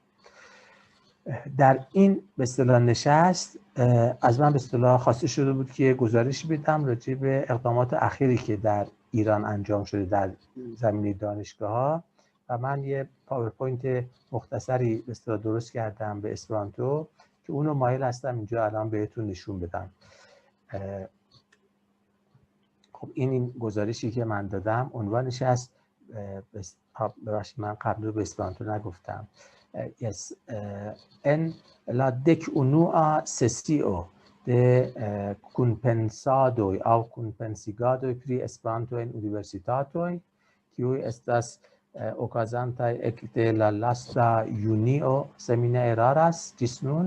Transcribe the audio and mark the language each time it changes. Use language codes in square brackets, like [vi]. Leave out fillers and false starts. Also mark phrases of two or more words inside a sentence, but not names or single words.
[fa] در این به اصطلاح نشست از من به اصطلاح خواسته شده بود که گزارشی بدم راجع به اقدامات اخیری که در ایران انجام شده در زمینه دانشگاه‌ها و من یه پاورپوینت مختصری درست کردم به اسپرانتو که اونو مایل هستم اینجا الان بهتون نشون بدم. خب این گزارشی که من دادم عنوانش هست، ببخشید من قبل رو به اسپرانتو نگفتم، [eo] en la decunua sesio de compensado au compensigado pri Esperanto en universitatoj, kiuj estas okazantaj ekde la lasta junio, se mi ne eraras, ĝis nun.